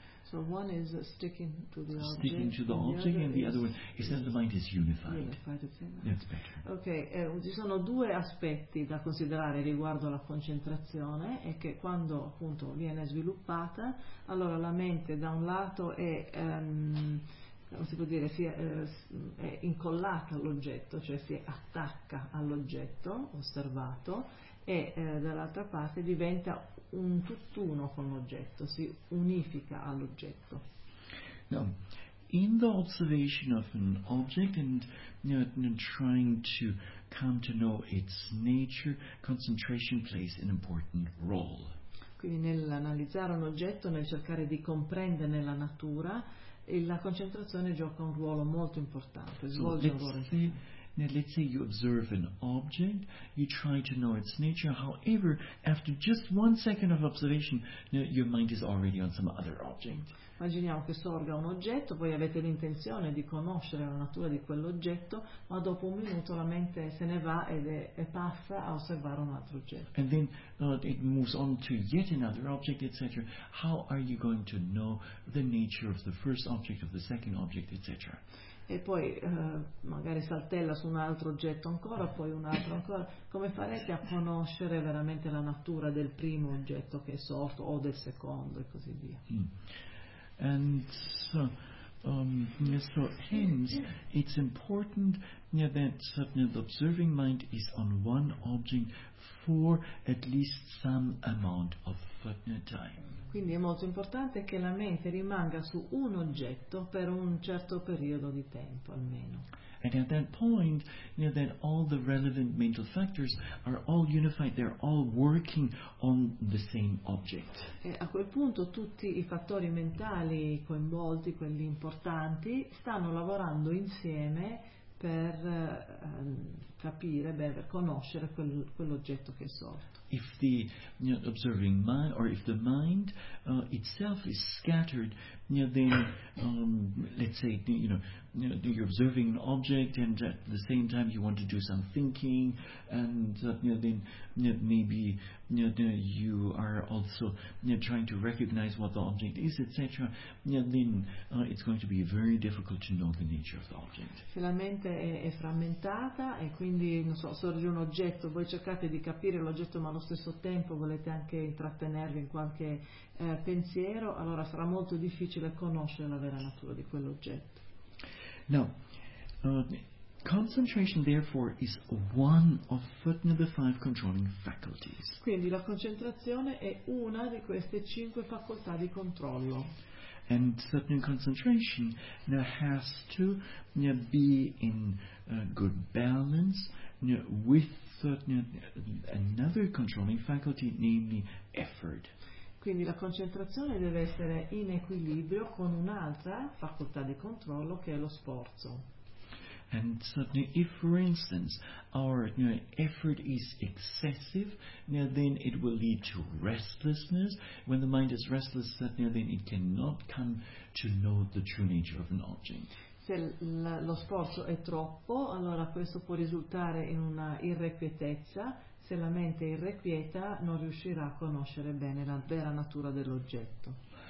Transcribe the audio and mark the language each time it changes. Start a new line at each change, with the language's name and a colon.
English: So one is sticking to the object. Sticking to the object, and the other one is that the mind is unified. That's better.
Italian: Okay, ci sono due aspetti da considerare riguardo alla concentrazione, è che quando appunto viene sviluppata, allora la mente da un lato è come si può dire, è incollata all'oggetto, cioè si attacca all'oggetto osservato, e dall'altra parte diventa un tutt'uno con l'oggetto, si unifica all'oggetto.
English: Now, in the observation of an object and trying to come to know its nature, concentration plays an important role.
Italian: Quindi nell'analizzare un oggetto, nel cercare di comprenderne la natura, la concentrazione gioca un ruolo molto importante, svolge un ruolo importante.
English: Now, let's say you observe an object, you try to know its nature, however, after just 1 second of observation, your mind is already on some other object.
Italian: Immaginiamo che sorga un oggetto, poi avete l'intenzione di conoscere la natura di quell'oggetto, ma dopo un minuto la mente se ne va e passa a osservare un altro oggetto.
English: And then it moves on to yet another object, etc. How are you going to know the nature of the first object, of the second object, etc.?
Italian: E poi magari saltella su un altro oggetto ancora, poi un altro ancora. Come farete a conoscere veramente la natura del primo oggetto che è sorto, o del secondo, e così via?
English: So hence it's important that the observing mind is on one object for at least some amount of time.
Italian: Quindi è molto importante che la mente rimanga su un oggetto per un certo periodo di tempo almeno.
English: And at that point, then all the relevant mental factors are all unified, they're all working on the same object.
Italian: E a quel punto tutti i fattori mentali coinvolti, quelli importanti, stanno lavorando insieme per capire, per conoscere quell'oggetto che è sorto.
English: If the observing mind, or if the mind itself is scattered, then let's say you're observing an object and at the same time you want to do some thinking, and you are also trying to recognize what the object is, etc. It's going to be very difficult to know the nature of the object.
Italian: Se la mente è frammentata e quindi sorge un oggetto, voi cercate di capire l'oggetto, ma allo stesso tempo volete anche intrattenervi in qualche pensiero, allora sarà molto difficile conoscere la vera natura di quell'oggetto.
English: Now, Concentration, therefore, is one of the five controlling faculties.
Italian: Quindi la concentrazione è una di queste cinque facoltà di controllo.
English: And certain concentration has to be in good balance with certain another controlling faculty, namely effort.
Italian: Quindi la concentrazione deve essere in equilibrio con un'altra facoltà di controllo che è lo sforzo.
English: And certainly, if, for instance, our effort is excessive, then it will lead to restlessness. When the mind is restless, then it cannot come to know the true nature of an object.
Italian: Se lo sforzo è troppo, allora questo può risultare in una irrequietezza. Se la mente è irrequieta, non riuscirà a conoscere bene la vera natura dell'oggetto.